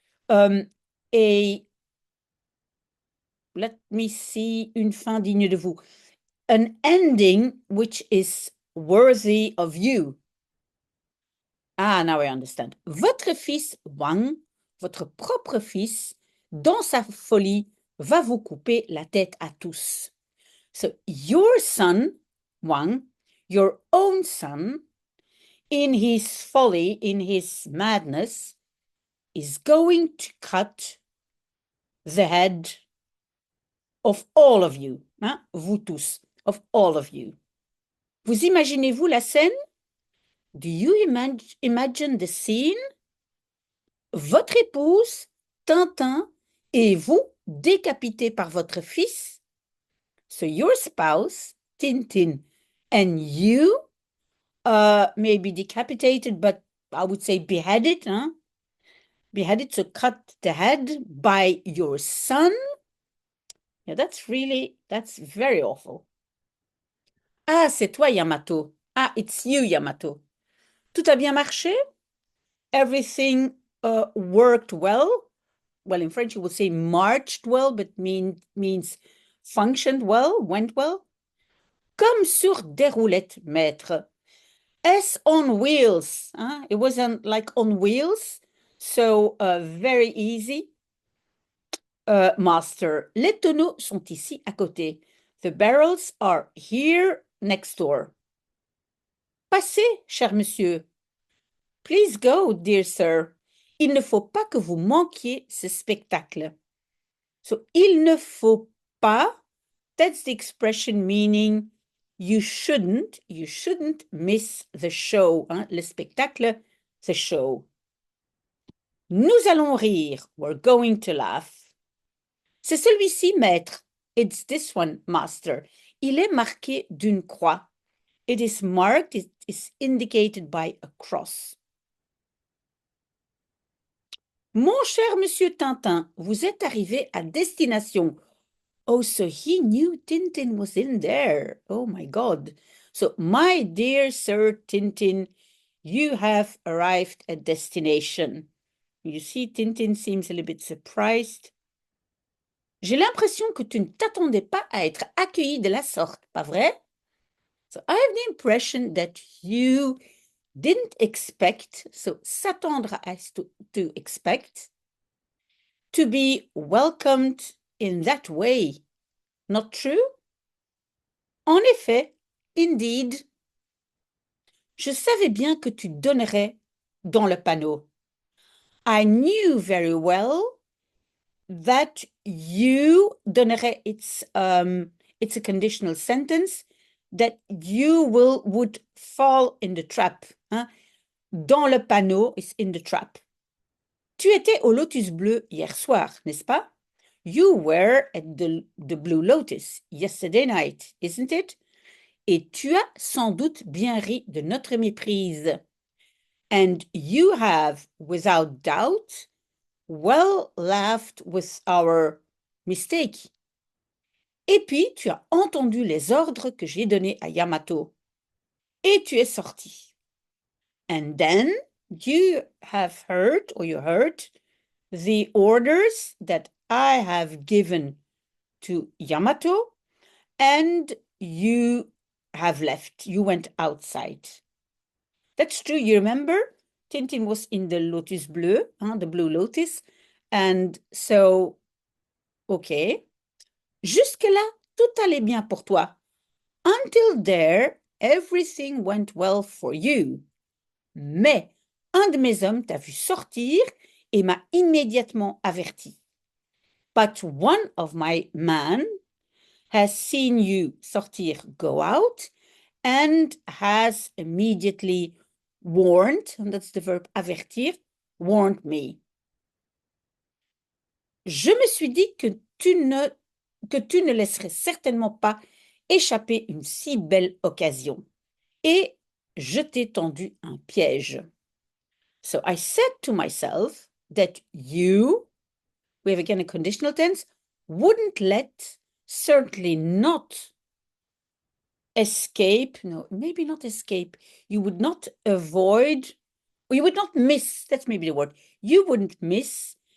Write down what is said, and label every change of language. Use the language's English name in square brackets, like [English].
[French] a, [English] let me see, [French] une fin digne de vous. [English] An ending which is worthy of you. Ah, now I understand. [French] Votre fils, Wang, votre propre fils, dans sa folie, va vous couper la tête à tous. [English] So your son, Wang, your own son, in his folly, in his madness, is going to cut the head of all of you. Hein? [French] Vous tous, [English] of all of you. [French] Vous imaginez-vous la scène? [English] Do you imagine the scene? [French] Votre épouse, Tintin, et vous décapité par votre fils. [English] So your spouse, Tintin, and you may be decapitated, but I would say beheaded, huh? Beheaded, to cut the head by your son. Yeah, that's very awful. [French] Ah, c'est toi, Yamato. [English] Ah, it's you, Yamato. [French] Tout a bien marché? [English] Everything worked well? Well, in French, you would say marched well, but means functioned well, went well. [French] Comme sur des roulettes, maître. [English] S on wheels. Hein? It wasn't like on wheels, so very easy. [French] Master, les tonneaux sont ici à côté. [English] The barrels are here next door. [French] Passez, cher monsieur. [English] Please go, dear sir. [French] Il ne faut pas que vous manquiez ce spectacle. [English] So, [French] il ne faut pas, [English] that's the expression meaning you shouldn't miss the show. [French] Hein? Le spectacle, [English] the show. [French] Nous allons rire. [English] We're going to laugh. [French] C'est celui-ci, maître. [English] It's this one, master. [French] Il est marqué d'une croix. [English] It is marked, it is indicated by a cross. [French] Mon cher monsieur Tintin, vous êtes arrivé à destination. [English] Oh, so he knew Tintin was in there. Oh my God. So, my dear Sir Tintin, you have arrived at destination. You see, Tintin seems a little bit surprised. [French] J'ai l'impression que tu ne t'attendais pas à être accueilli de la sorte, pas vrai? [English] So, I have the impression that you didn't expect, so s'attendre as to expect, to be welcomed in that way. Not true? [French] En effet, [English] indeed, [French] je savais bien que tu donnerais dans le panneau. [English] I knew very well that you donnerais, it's a conditional sentence, that you would fall in the trap. Hein? [French] Dans le panneau [English] is in the trap. [French] Tu étais au Lotus Bleu hier soir, n'est-ce pas? [English] You were at the Blue Lotus yesterday night, isn't it? [French] Et tu as sans doute bien ri de notre méprise. [English] And you have, without doubt, well laughed with our mistake. [French] Et puis, tu as entendu les ordres que j'ai donnés à Yamato. Et tu es sorti. [English] And then you have heard, or you heard, the orders that I have given to Yamato, and you have left. You went outside. That's true. You remember? Tintin was in the Lotus Bleu, hein, the Blue Lotus. And so, okay. [French] Jusque-là, tout allait bien pour toi. [English] Until there, everything went well for you. [French] Mais un de mes hommes t'a vu sortir et m'a immédiatement averti. [English] But one of my men has seen you sortir, go out, and has immediately warned, and that's the verb avertir, warned me. [French] Je me suis dit que tu ne laisserais certainement pas échapper une si belle occasion. Et je t'ai tendu un piège. [English] So I said to myself that you, we have again a conditional tense, wouldn't let, certainly not escape, no, maybe not escape, you would not avoid, or you would not miss, that's maybe the word, you wouldn't miss